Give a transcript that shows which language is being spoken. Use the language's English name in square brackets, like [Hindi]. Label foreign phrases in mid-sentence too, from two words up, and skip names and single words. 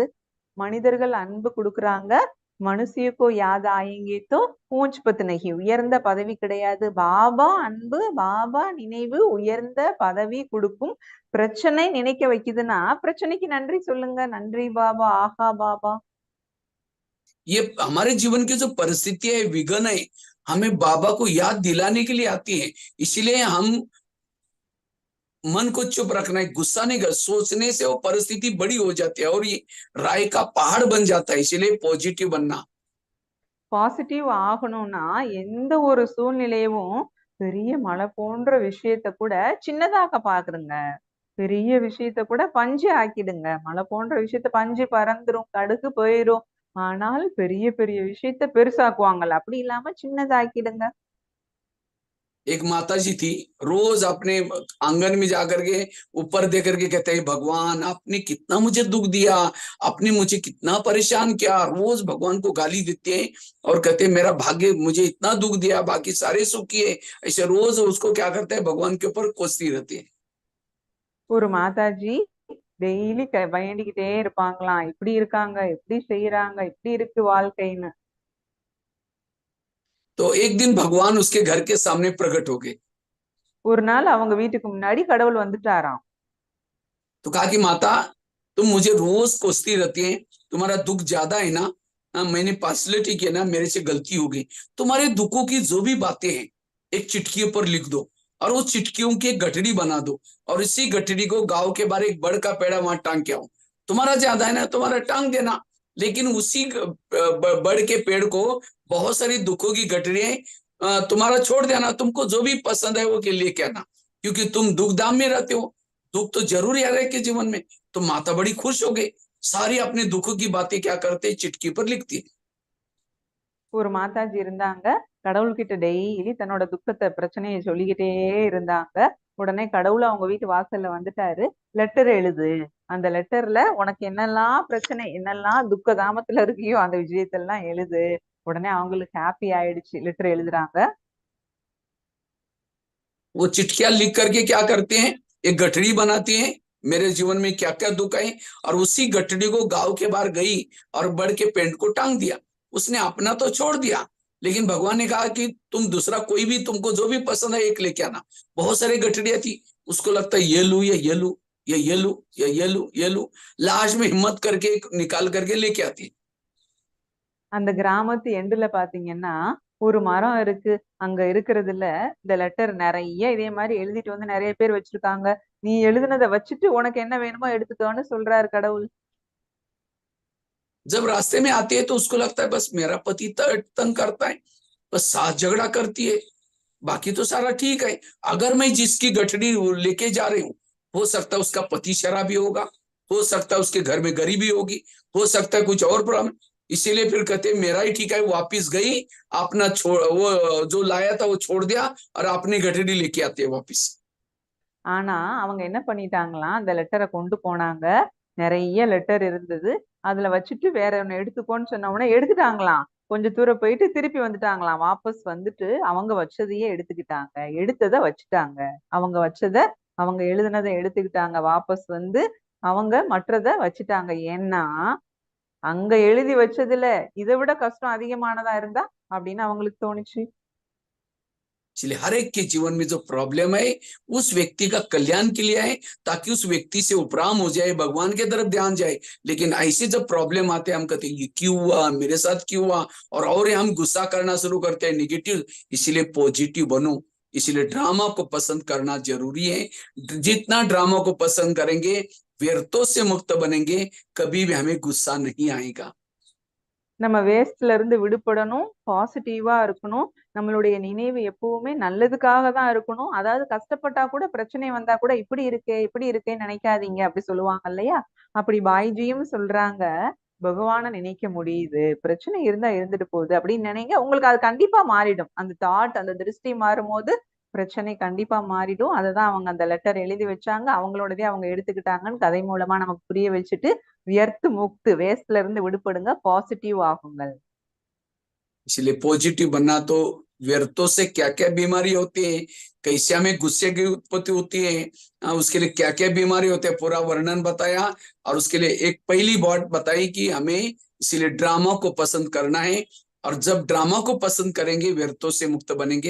[Tamil] மனிதர்கள் அன்பு கொடுக்கறாங்க, [Hindi] मनुष्य को याद आएंगे तो पूँच पद नहीं, [Tamil] உயர்ந்த பதவி கிடையாது. பாபா அன்பு, பாபா நினைவு உயர்ந்த பதவி கொடுக்கும். பிரச்சனை நினைக்க வைக்குதுன்னா பிரச்சனைக்கு நன்றி சொல்லுங்க, நன்றி பாபா, ஆஹா பாபா. [Hindi] ये हमारे जीवन की जो परिस्थितियां है, विघ्न है, हमें बाबा को याद दिलाने के लिए आती है। इसीलिए हम मन को चुप रखना है, गुस्सा नहीं कर। सोचने से वो परिस्थिति बड़ी हो जाती है और ये राय का पहाड़ बन जाता है। इसीलिए पॉजिटिव बनना। [Tamil] பாசிட்டிவ் ஆகணும்னா எந்த ஒரு சூழ்நிலையும் பெரிய மலை போன்ற விஷயத்த கூட சின்னதாக்க பாக்குறங்க. பெரிய விஷயத்த கூட பஞ்சு ஆக்கிடுங்க. மலை போன்ற விஷயத்த பஞ்சு பறந்துரும், கடுகு போயிரும். ஆனால் பெரிய பெரிய விஷயத்த பெருசாக்குவாங்கல்ல, அப்படி இல்லாம சின்னதாக்கிடுங்க. [Hindi] एक माता जी थी, रोज अपने आंगन में जाकर के ऊपर दे करके कहते हैं, भगवान आपने कितना मुझे दुख दिया, आपने मुझे कितना परेशान किया। रोज भगवान को गाली देते हैं और कहते हैं मेरा भाग्य मुझे इतना दुख दिया, बाकी सारे सुखी है। ऐसे रोज उसको क्या करते हैं, भगवान के ऊपर कोसती रहती है। [Tamil] ஒரு மாதாஜி டெய்லி வேண்டிக்கிட்டே இருப்பாங்களாம், இப்படி இருக்காங்க, இப்படி செய்யறாங்க, இப்படி இருக்கு வாழ்க்கைன்னு. [Hindi] तो एक दिन भगवान उसके घर के सामने प्रकट हो गए। [Tamil] ஒரு நாள் அவங்க வீட்டுக்கு முன்னாடி கடவுள் வந்துட்டாராம். [Hindi] तो कहा कि माता तुम मुझे रोज कोसती रहती है, तुम्हारा दुख ज्यादा है ना, मैंने पार्सलिटी किया ना, मेरे से गलती हो गई। तुम्हारे दुखों की जो भी बातें हैं एक चिटकी पर लिख दो और वो चिटकियों की एक गठड़ी बना दो और इसी गठड़ी को गांव के बाहर एक बड़ का पेड़ा वहां टांग के आओ। तुम्हारा ज्यादा है ना, तुम्हारा टांग देना, लेकिन उसी बड़ के पेड़ को बहुत सारी दुखों की गठड़ियां तुम्हारा छोड़ देना, तुमको जो भी पसंद है वो के लेके आना, क्योंकि तुम दुख धाम में रहते हो, दुख तो जरूर आ रहे के जीवन में। तो माता बड़ी खुश हो गई, सारी अपने दुखों की बातें क्या करते चिटकी पर लिखती। [Tamil] ஒரு மாதாஜி இருந்தாங்க, கடவுள்கிட்ட டெய்லி தன்னோட துக்கத்தை பிரச்சனையை சொல்லிக்கிட்டே இருந்தாங்க. உடனே கடவுள் அவங்க வீட்டு வாசல்ல வந்துட்டாரு. லெட்டர் எழுது, அந்த லெட்டர்ல உனக்கு என்னெல்லாம் பிரச்சனை, என்னெல்லாம் துக்க தாமத்துல இருக்கியோ அந்த விஷயத்தெல்லாம் எழுது. உடனே அவங்களுக்கு ஹாப்பி ஆயிடுச்சு. லெட்டர் எழுதுறாங்க. [Hindi] वो चिट्ठियां लिख करके क्या करते हैं, एक गठड़ी बनाते हैं, मेरे जीवन में क्या क्या दुख है, और उसी गठड़ी को गांव के बाहर गई और बढ़ के पेंट को टांग दिया। उसने अपना तो छोड़ दिया, लेकिन भगवान ने कहा कि तुम दूसरा कोई भी, तुमको जो भी पसंद है एक लेके आना। बहुत सारी गठड़ियां थी, उसको लगता है ये लू, ये लू, ये लू, ये लू, ये लू, लास्ट में हिम्मत करके निकाल करके लेके आती। [Tamil] அந்த கிராமத்து எண்டுல பாத்தீங்கன்னா ஒரு மரம் இருக்கு. அங்க இருக்கிறதுல இந்த லெட்டர் நிறைய இதே மாதிரி எழுதிட்டு வந்து நிறைய பேர் வச்சிருக்காங்க. நீ எழுதுனதை வச்சுட்டு உனக்கு என்ன வேணுமோ எடுத்துக்கோன்னு சொல்றாரு கடவுள். [Hindi] जब रास्ते में आती है तो उसको लगता है बस मेरा पति तंग करता है, बस साथ झगड़ा करती है, बाकी तो सारा ठीक है। अगर मैं जिसकी गठड़ी लेके जा रही हूँ, हो सकता है उसका पति शराबी होगा, हो सकता है उसके घर में गरीबी होगी, हो सकता है कुछ और प्रॉब्लम, इसीलिए फिर कहते मेरा ही ठीक है। वापिस गई, अपना छोड़, वो जो लाया था वो छोड़ दिया और अपनी गठड़ी लेके आती है वापिस। [Tamil] ஆனா அவங்க என்ன பண்ணிட்டாங்களாம், அந்த லெட்டரை கொண்டு போனாங்க. நிறைய லெட்டர் இருந்தது. அதுல வச்சுட்டு வேற ஒண்ணு எடுத்துக்கோன்னு சொன்ன உடனே எடுத்துட்டாங்களாம். கொஞ்சம் தூரம் போயிட்டு திருப்பி வந்துட்டாங்களாம். வாபஸ் வந்துட்டு அவங்க வச்சதையே எடுத்துக்கிட்டாங்க. எடுத்ததை வச்சுட்டாங்க. அவங்க வச்சதை, அவங்க எழுதுனதை எடுத்துக்கிட்டாங்க. வாபஸ் வந்து அவங்க மற்றதை வச்சுட்டாங்க. ஏன்னா அங்க எழுதி வச்சதுல இதை விட கஷ்டம் அதிகமானதா இருந்தா அப்படின்னு அவங்களுக்கு தோணுச்சு. [Hindi] इसलिए हर एक के जीवन में जो प्रॉब्लम है उस व्यक्ति का कल्याण के लिए है, ताकि उस व्यक्ति से उपराम हो जाए, भगवान के तरफ ध्यान जाए। लेकिन ऐसे जब प्रॉब्लम आते हैं हम कहते हैं ये क्यों हुआ, मेरे साथ क्यों हुआ, और हम गुस्सा करना शुरू करते हैं, निगेटिव। इसीलिए पॉजिटिव बनो। इसीलिए ड्रामा को पसंद करना जरूरी है। जितना ड्रामा को पसंद करेंगे, व्यर्थों से मुक्त बनेंगे, कभी भी हमें गुस्सा नहीं आएगा। [Tamil] நம்ம வேஸ்ட்ல இருந்து விடுபடணும், பாசிட்டிவா இருக்கணும். நம்மளுடைய நினைவு எப்பவுமே நல்லதுக்காக தான் இருக்கணும். அதாவது கஷ்டப்பட்டா கூட, பிரச்சனை வந்தா கூட இப்படி இருக்கேன்னு நினைக்காதீங்க அப்படி சொல்லுவாங்க இல்லையா? அப்படி பாய்ஜியும் சொல்றாங்க, பகவானை நினைக்க முடியுது, பிரச்சனை இருந்தா இருந்துட்டு போகுது அப்படின்னு நினைங்க, உங்களுக்கு அது கண்டிப்பா மாறிடும். அந்த தாட், அந்த திருஷ்டி மாறும்போது பிரச்சனை கண்டிப்பா மாறிடும். அததான் அவங்க அந்த லெட்டர் எழுதி வச்சாங்க. அவங்களோடதே அவங்க எடுத்துக்கிட்டாங்கன்னு கதை மூலமா நமக்கு புரிய வச்சுட்டு, [Hindi] व्यर्थ मुक्त, [Tamil] வேஸ்ட்ல இருந்து விடுபடுங்க, பாசிட்டிவ் ஆகுங்கள். [Hindi] इसलिए पॉजिटिव बनना तो व्यर्थों से क्या क्या बीमारी होती है, कैसे हमें गुस्से की उत्पत्ति होती है, उसके लिए क्या क्या बीमारी होते हैं, पूरा वर्णन बताया। और उसके लिए एक पहली बात बताई कि हमें इसलिए ड्रामा को पसंद करना है, और जब ड्रामा को पसंद करेंगे व्यर्थों से मुक्त बनेंगे।